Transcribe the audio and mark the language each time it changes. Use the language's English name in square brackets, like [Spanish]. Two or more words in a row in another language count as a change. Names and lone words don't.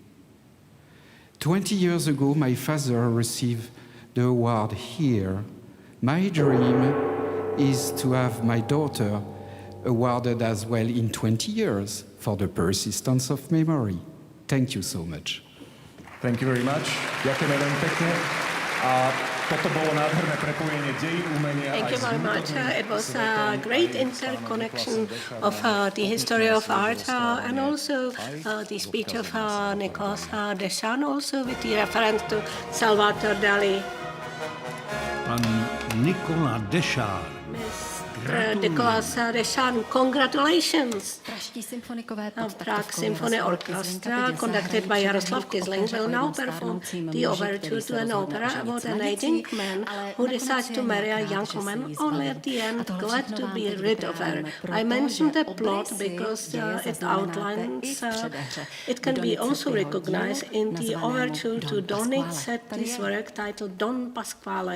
[English] 20 years ago, my father received the award here. My dream is to have my daughter awarded as well in 20 years for the persistence of memory. Thank you so much. Thank you very much. [Slovak] Ďakujeme veľmi pekne. A Toto bolo nádherné prepojenie dejín umenia [English] Thank [Slovak] aj [English] you [Slovak] s [English] very much. [Slovak] hudobným [English] It was a [Slovak] svetom, [English] great [Slovak] aj [English] interconnection [Slovak] Nikolasa [English] of the history of art and [Slovak] dostávame [English] also the speech of Nicolas Deschamps, also with the reference to Salvador Dali. [Slovak] Pan Nikola Deschamps. [English] Nicolas Deschamps, congratulations! [Czech] Praští symfonikové pod [English] Prague [Czech] taktovkou [English] Symphony [Czech] Jaroslava [English] Orchestra, [Czech] Kyzlinka [English] conducted by Jaroslav Kyzling, will now perform the overture to an opera about an aging man who decides to marry a young woman, only at the end glad to be rid of her. I mentioned the plot because it outlines, it can be also recognized in the overture to Donizetti's work titled Don Pasquale.